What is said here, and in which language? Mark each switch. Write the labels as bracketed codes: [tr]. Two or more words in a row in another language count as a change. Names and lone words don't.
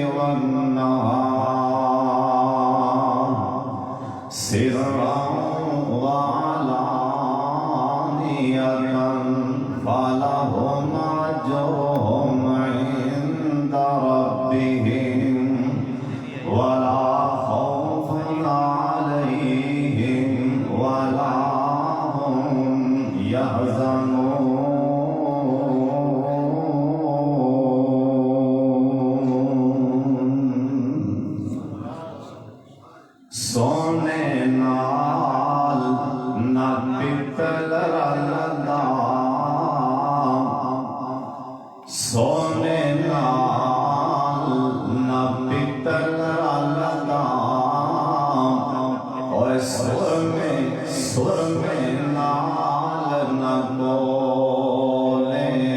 [ar] والنهار سرا وعلانية فلهم أجرهم عند ربهم ولا خوف عليهم ولا هم يحزنون۔ [pa] سونے نال نہ پتل رلدا، سونے نال نہ پتل رلدا، اور سر میں نال نہ بولے،